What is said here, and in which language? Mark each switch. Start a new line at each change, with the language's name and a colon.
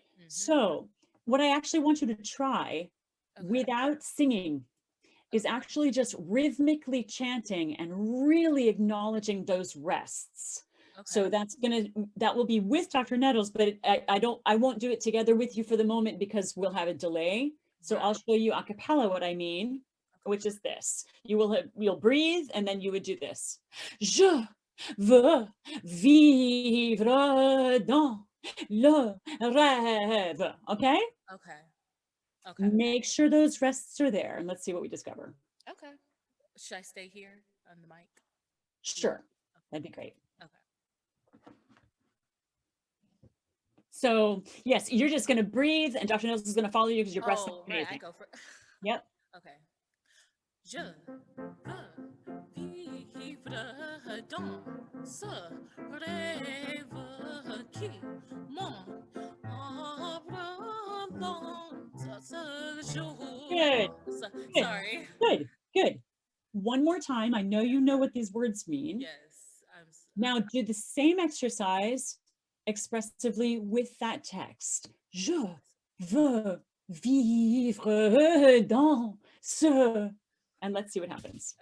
English: So what I actually want you to try without singing is actually just rhythmically chanting and really acknowledging those rests. So that will be with Dr. Nettles, but I won't do it together with you for the moment because we'll have a delay. So I'll show you a cappella what I mean, which is this. You'll breathe, and then you would do this.
French: Je veux vivre dans le rêve.
English: Okay? Okay. Make sure those rests are there, and let's see what we discover. Okay. Should I stay here on the mic? Sure. That'd be great. Okay. So yes, you're just going to breathe, and Dr. Niels is going to follow you because your breath's right. amazing. I go for. Yep. Okay.
French: Je veux vivre dans ce rêve qui m'embrasse ce
English: Good,
French: jour.
English: good, Sorry. good, good. One more time. I know you know what these words mean. Yes, Now do the same exercise expressively with that text.
French: Je veux vivre dans ce.
English: And let's see what happens.